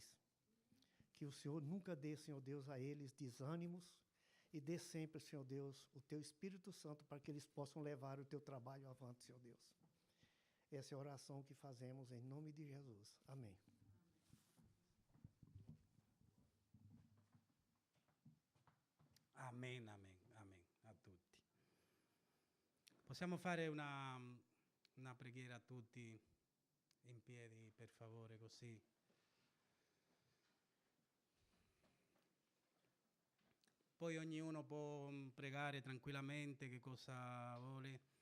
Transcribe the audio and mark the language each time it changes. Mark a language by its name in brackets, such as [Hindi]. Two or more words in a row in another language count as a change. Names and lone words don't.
[Portuguese] Que o Senhor nunca dê, Senhor Deus, a eles desânimos e dê sempre, Senhor Deus, o teu Espírito Santo para que eles possam levar o teu trabalho avante, Senhor Deus. Essa é a oração que fazemos em nome de Jesus. Amém. [Italian] Amen, amen, amen a tutti. Possiamo fare una preghiera a tutti in piedi, per favore, così. Poi ognuno può pregare tranquillamente che cosa vuole.